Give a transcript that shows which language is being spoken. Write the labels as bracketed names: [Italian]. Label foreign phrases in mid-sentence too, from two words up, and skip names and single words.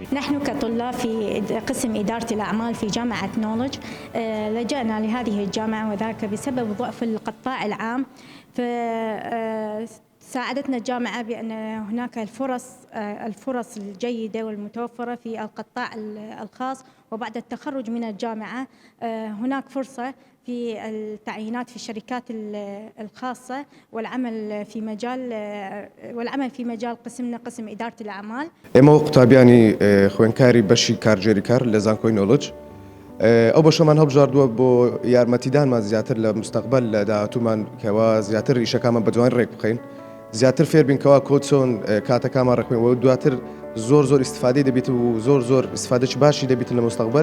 [Arabic] نحن كطلاب في قسم إدارة الأعمال في جامعة نولج لجأنا لهذه الجامعة وذاك بسبب ضعف القطاع العام، ساعدتنا الجامعة بأن هناك الفرص الجيدة والمتوفرة في القطاع الخاص، وبعد التخرج من الجامعة هناك فرصة في التعيينات في الشركات الخاصة والعمل في مجال قسمنا قسم إدارة الأعمال. [Central Kurdish] ئێمە قوتابیانی خوێنکاری بەشی کارگێڕی کار لە زانکۆی نۆڵج ئەو بەشەمان هەڵبژاردووە بۆ یارمەتیدانمان زیاتر لە مستەقبەل لە داهاتوومان کەوا زیاتر ئیشەکانمان بە جوان ڕێک بخەین، زیاتر فێر بین کەوا کۆ چۆن کاتەکانمان ڕێکخوێنەوە دواتر زۆر ئیسفادەی دەبێت و زۆر ئیسفادەی باشی دەبێت لە مستەقبەل